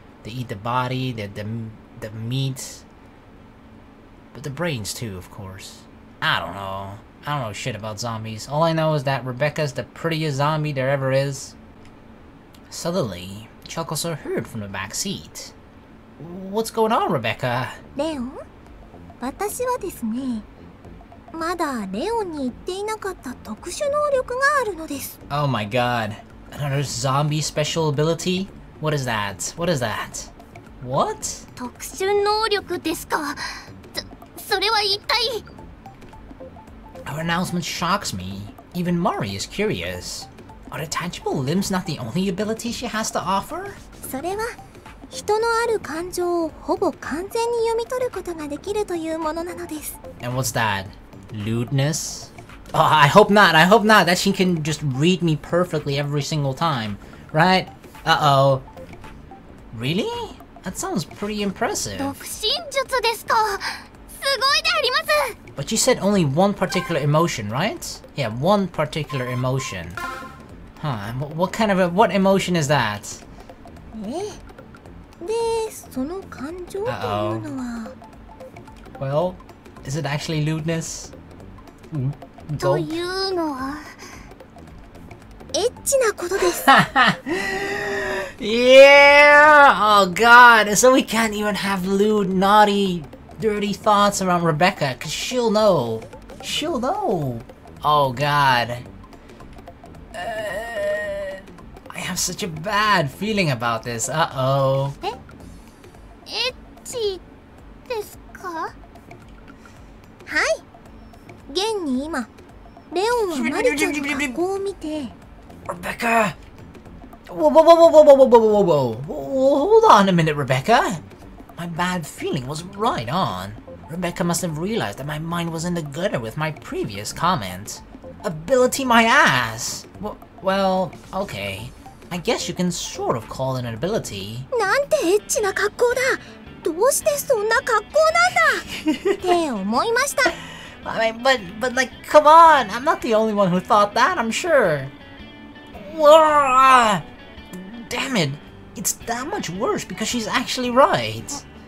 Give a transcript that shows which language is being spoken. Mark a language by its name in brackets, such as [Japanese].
[English] They eat the body, the meat, but the brains too, of course. I don't know shit about zombies. All I know is that Rebecca's the prettiest zombie there ever is. Suddenly, chuckles are heard from the back seat. What's going on, Rebecca? [Japanese] レオン、私はですね、まだレオンに言っていなかった特殊能力があるのです。 [English] Oh my god. Another zombie special ability? What is that? What is that? What? [Japanese] 特殊能力ですか。それは一体。 [English] Our announcement shocks me. Even Mari is curious. Are detachable limbs not the only ability she has to offer? [Japanese] それは人のある感情をほぼ完全に読み取ることができるというものなのです。 [English] And what's that? Lewdness? Oh, I hope not. I hope not. That she can just read me perfectly every single time, right? Uh-oh. Really? That sounds pretty impressive. [Japanese] 独身術ですか。すごいであります。 [English] But you said only one particular emotion, right? Yeah, one particular emotion. Huh, what emotion is that? [Japanese] で、その感情というのは。 [English] Well, is it actually lewdness? [Japanese] というのは。エッチなことです。 [English] Yeah! Oh god, so we can't even have lewd, naughty, dirty thoughts around Rebecca, cause she'll know. She'll know. Oh god. I have such a bad feeling about this. Uh-oh. [Japanese] エッチですか？はい。現に今、レオンはマリちゃんの格好を見て。 [English] Rebecca! Whoa, whoa, whoa, whoa, whoa, whoa, whoa, whoa, whoa, whoa, hold on a minute, Rebecca. My bad feeling was right on. Rebecca must have realized that my mind was in the gutter with my previous comment. Ability my ass! Well, okay. I guess you can sort of call it an ability. [Japanese] なんてエッチな格好だ。どうしてそんな格好なんだって思いました。 [English] I mean, but like, come on! I'm not the only one who thought that, I'm sure. Whoa! Damn it! It's that much worse because she's actually right.